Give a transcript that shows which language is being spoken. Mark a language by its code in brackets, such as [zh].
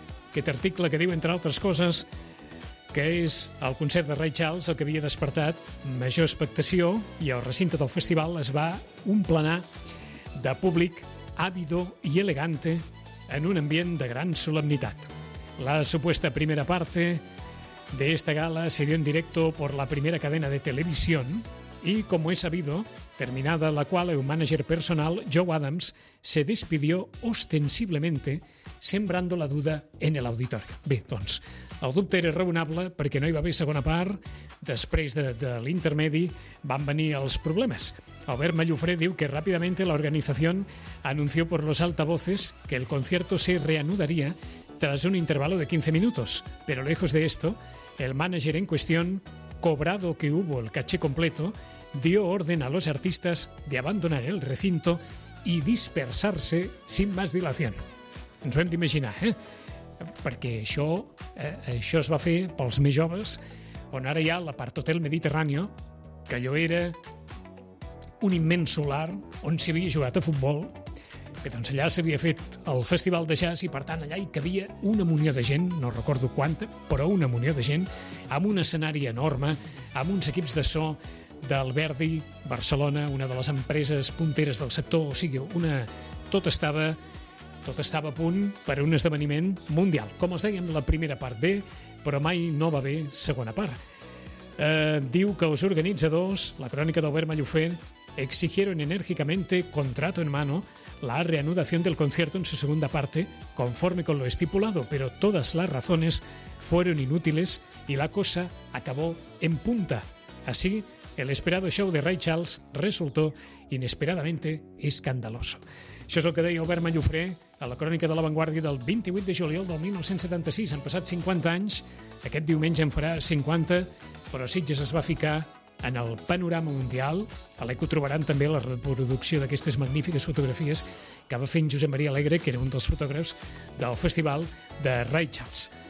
[ca] Aquest article que diu, entre altres coses, que és el concert de Ray Charles el que havia despertat major expectació i el recinte del festival es va omplenar de públic ávido i elegante en un ambient de gran solemnitat. [es] La supuesta primera parte de esta gala se dio en directo por la primera cadena de televisión y, como es sabido, terminada la cual el manager personal, Joe Adams, se despidió ostensiblemente sembrando la duda en el auditorio. [ca] Bé, doncs, el dubte era raonable perquè no hi va haver segona part. Després de l'intermedi van venir els problemes. Albert Mallofré diu que [es] ràpidamente la organización anunció por los altavoces que el concierto se reanudaría tras un intervalo de 15 minutos. Pero lejos de esto, el manager en cuestión, cobrado que hubo el caché completo, dio orden a los artistas de abandonar el recinto y dispersarse sin más dilación. [ca] Ens ho hem d'imaginar, eh? Perquè això es va fer pels més joves, on ara hi ha l'apart Hotel Mediterrani, que allò era un immens solar on s'havia jugat a futbol. Bé, doncs allà s'havia fet el festival de jazz i, per tant, allà hi cabia una munió de gent, no recordo quanta, però una munió de gent, amb un escenari enorme, amb uns equips de so del Verdi, Barcelona, una de les empreses punteres del sector, o sigui, una... tot estava a punt per a un esdeveniment mundial. Com els dèiem, la primera part bé, però mai no va bé segona part. Diu que els organitzadors, la crònica d'Albert Mallofer, [es] exigieron enérgicamente, contrato en mano, la reanudación del concierto en su segunda parte, conforme con lo estipulado, pero todas las razones fueron inútiles y la cosa acabó en punta. Así, el esperado show de Ray Charles resultó inesperadamente escandaloso. [ca] Això és el que deia Albert Mallofré a la crònica de La Vanguardia del 28 de juliol del 1976. Han passat 50 anys, aquest diumenge en farà 50, però Sitges es va ficar en el panorama mundial. A l'Eco trobaran també la reproducció d'aquestes magnífiques fotografies que va fer en Josep Maria Alegre, que era un dels fotògrafs del festival de Ray Charles.